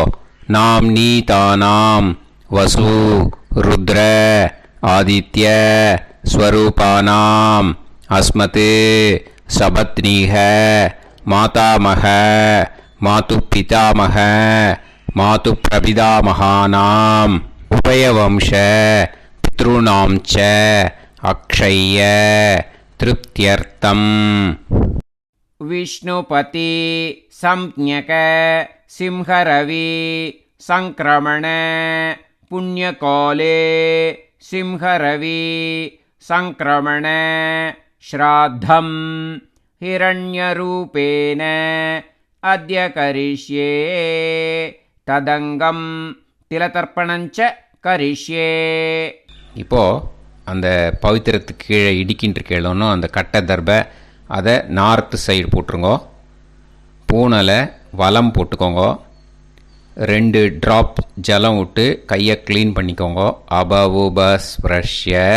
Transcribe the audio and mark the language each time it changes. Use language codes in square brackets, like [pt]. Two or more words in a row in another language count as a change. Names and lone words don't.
[sa] नाम् नी तानाम् वसु रुद्र आदित्य स्वरूपानाम् अस्मत् सपत्नीक मातामह मातृ पितामह मातृ प्रपितामहानाम् उभयवंश पितॄणां च अक्षय्य तृप्त्यर्थम्. विष्णुपति संज्ञक सिंहरवि संक्रमण पुण्यकाले सिंहरवि संक्रमण श्राद्धं हिरण्यरूपेण अद्य करिष्ये तदंगम तिलतर्पणञ्च करिष्ये. [ta] இப்போது அந்த பவித்திரத்துக்கு கீழே இடிக்கின்ற கேளோன்னு அந்த கட்டை தர்பை அதை [en] north side [ta] போட்டுருங்கோ. பூனலை வலம் போட்டுக்கோங்க. 2 ட்ராப் ஜலம் விட்டு கையை க்ளீன் பண்ணிக்கோங்க. [sa] அபவுபஸ்ப்ரஷ்ய.